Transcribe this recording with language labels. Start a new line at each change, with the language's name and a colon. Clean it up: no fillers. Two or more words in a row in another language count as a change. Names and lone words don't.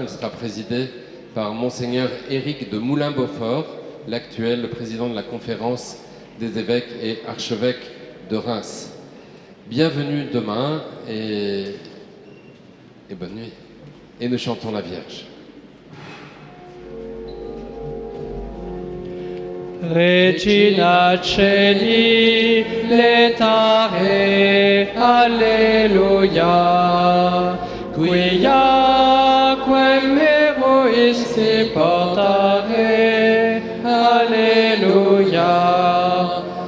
French: Elle sera présidée par Monseigneur Éric de Moulin-Beaufort, l'actuel président de la conférence des évêques et archevêques de Reims. Bienvenue demain et bonne nuit. Et nous chantons la Vierge.
Latin: Regina Celi, letare, alleluia, quia quem meruisti portare, alleluia,